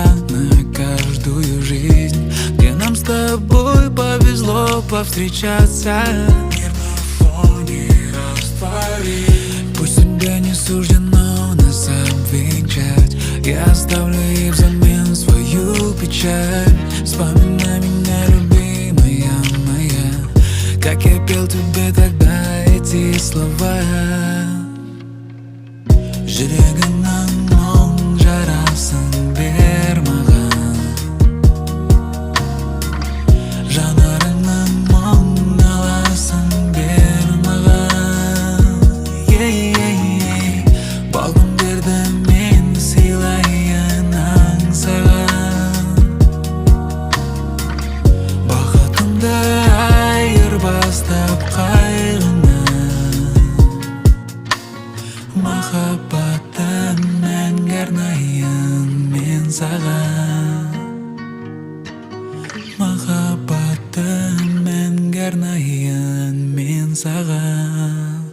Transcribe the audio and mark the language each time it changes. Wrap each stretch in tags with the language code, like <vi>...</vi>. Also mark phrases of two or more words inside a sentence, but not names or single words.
<ru>На каждую жизнь Где нам с тобой повезло повстречаться Мир на фоне растворить Пусть судьбе не суждено нас обвенчать Я оставлю ей взамен свою печаль Вспоминай меня, любимая моя Как я пел тебе тогда эти слова</ru> <kk>Жүрегіңнің мұң жарасын бер маған Жанарыңның мұң наласын бер маған Бал күндерді мен сыйлайын аңсаған Бақытымды айырбастап қайғыңнан Махаббатым мәңгі арнайын мен саған Махаббатым мәңгі арнайын мен саған</kk>